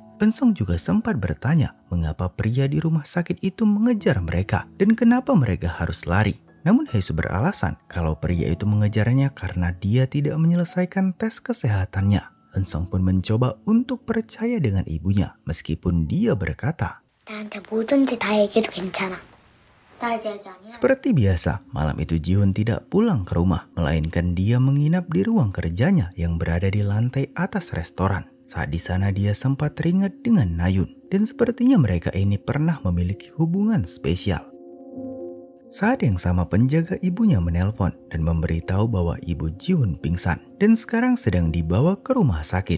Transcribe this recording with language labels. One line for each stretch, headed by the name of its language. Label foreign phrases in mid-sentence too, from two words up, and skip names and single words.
Indonesian: Eun-sung juga sempat bertanya mengapa pria di rumah sakit itu mengejar mereka dan kenapa mereka harus lari. Namun Hye-soo beralasan kalau pria itu mengejarnya karena dia tidak menyelesaikan tes kesehatannya. Eun-sung pun mencoba untuk percaya dengan ibunya meskipun dia berkata,
Korean: 나한테 뭐든지 다 얘기해도 괜찮아. 나 얘기 아니야.
Indonesian: Seperti biasa, malam itu Ji-hun tidak pulang ke rumah, melainkan dia menginap di ruang kerjanya yang berada di lantai atas restoran. Saat di sana dia sempat teringat dengan Na-yun. dan sepertinya mereka ini pernah memiliki hubungan spesial. Saat yang sama penjaga ibunya menelpon dan memberitahu bahwa ibu Ji-hoon pingsan dan sekarang sedang dibawa ke rumah sakit.